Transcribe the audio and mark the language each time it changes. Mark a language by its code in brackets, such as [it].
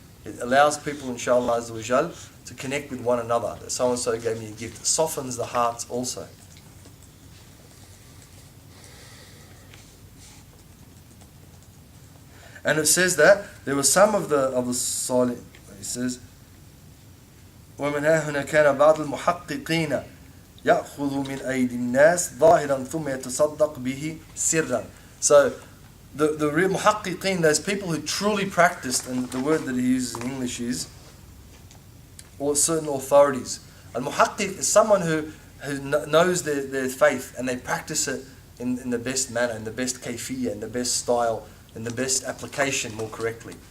[en] It allows people, inshallah, to connect with one another. That so-and-so gave me a gift. It softens the hearts also. And it says that there were some of the Salih. He says, [ar] وَمِنْ هَا هُنَا كَانَ بَعْضُ الْمُحَقِّقِينَ يَأْخُذُ مِنْ أَيْدِ النَّاسِ ظَاهِرًا ثُمَّ يَتَصَدَّقْ بِهِ سِرًّا. [en] So the real muhaqqiqeen, those people who truly practiced, and the word that he uses in English is, or certain authorities. Al-muhaqqiq is someone who knows their faith and they practice it in the best manner, in the best kayfiyya, in the best style, in the best application more correctly.